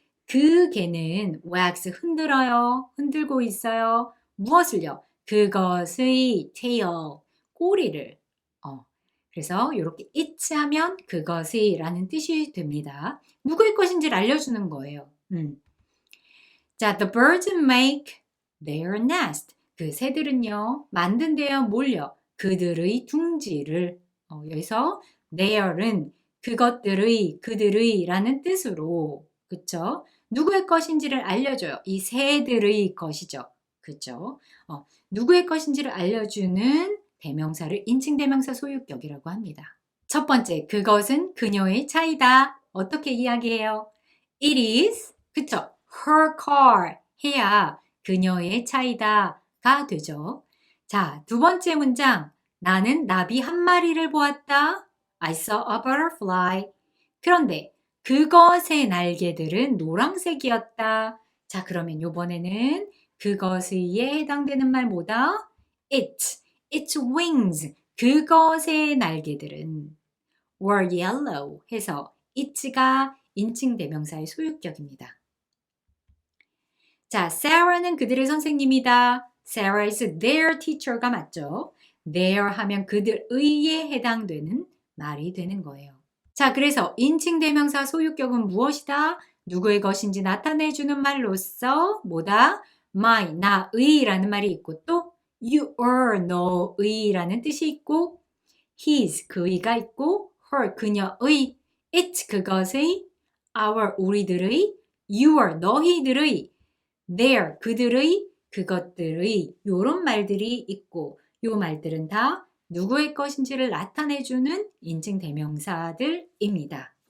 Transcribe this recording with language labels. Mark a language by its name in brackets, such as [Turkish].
[Korean] 그 개는 wax 흔들어요. 흔들고 있어요. 무엇을요? 그것의 tail, 꼬리를. 그래서 이렇게 it 하면 그것의 라는 뜻이 됩니다. 누구의 것인지를 알려주는 거예요. [English] 자, the birds make their nest. [Korean] 그 새들은요, 만든대요. 뭘요? 그들의 둥지를. 여기서 their은 그것들의, 그들의 라는 뜻으로, 그쵸? 누구의 것인지를 알려줘요. 이 새들의 것이죠. 그쵸? 누구의 것인지를 알려주는 대명사를 인칭대명사 소유격이라고 합니다. 첫 번째, 그것은 그녀의 차이다. 어떻게 이야기해요? [English] It is, [Korean] 그쵸? [English] her car [Korean] 해야 그녀의 차이다가 되죠. 자, 두 번째 문장. 나는 나비 한 마리를 보았다. [English] I saw a butterfly. [Korean] 그런데 그것의 날개들은 노란색이었다. 자, 그러면 이번에는 그것의에 해당되는 말 뭐다? [English] its wings. [Korean] 그것의 날개들은 [English] were yellow [Korean] 해서 its가 인칭 대명사의 소유격입니다. 자, Sarah는 그들의 선생님이다. [English] Sarah is their teacher가 [Korean] 맞죠? their 하면 그들의에 해당되는 말이 되는 거예요. 자, 그래서 인칭 대명사 소유격은 무엇이다? 누구의 것인지 나타내주는 말로써 뭐다? my, 나의라는 말이 있고 또 your, 너의라는 뜻이 있고 his, 그의가 있고 her, 그녀의 it, 그것의 our, 우리들의 your, 너희들의 their, 그들의 그것들의 요런 말들이 있고 요 말들은 다 누구의 것인지를 나타내주는 인칭 대명사들입니다.